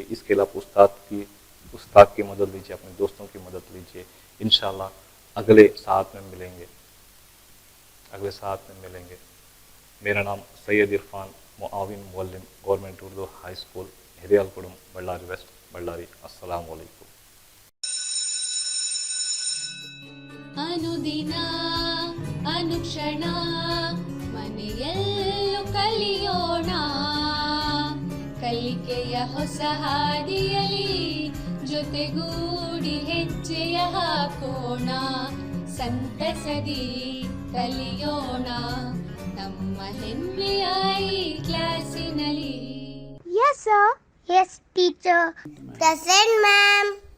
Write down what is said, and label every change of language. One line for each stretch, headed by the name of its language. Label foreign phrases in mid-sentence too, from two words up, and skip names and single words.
Urdu: اس کے علاوہ استاد کی مدد لیجیے، اپنے دوستوں کی مدد لیجیے. ان شاء اللہ اگلے ساتھ میں ملیں گے۔ میرا نام سید عرفان، معاون معلم، گورنمنٹ اردو ہائی اسکول، ہریالکڈم، بلاری ویسٹ، بلاری. السلام علیکم.
Kannada: ಅನುದಿನ ಅನುಕ್ಷಣ ಮನೆಯಲ್ಲೂ ಕಲಿಯೋಣ, ಕಲಿಕೆಯ ಹೊಸ ಹಾದಿಯಲಿ ಜೊತೆಗೂಡಿ ಹೆಜ್ಜೆಯ ಹಾಕೋಣ, ಸಂತಸದಿ ಕಲಿಯೋಣ ನಮ್ಮ ಹೆಮ್ಮೆಯ ಈ ಕ್ಲಾಸಿನಲ್ಲಿ.
English: Yes, sir. Yes, teacher. Present, ma'am.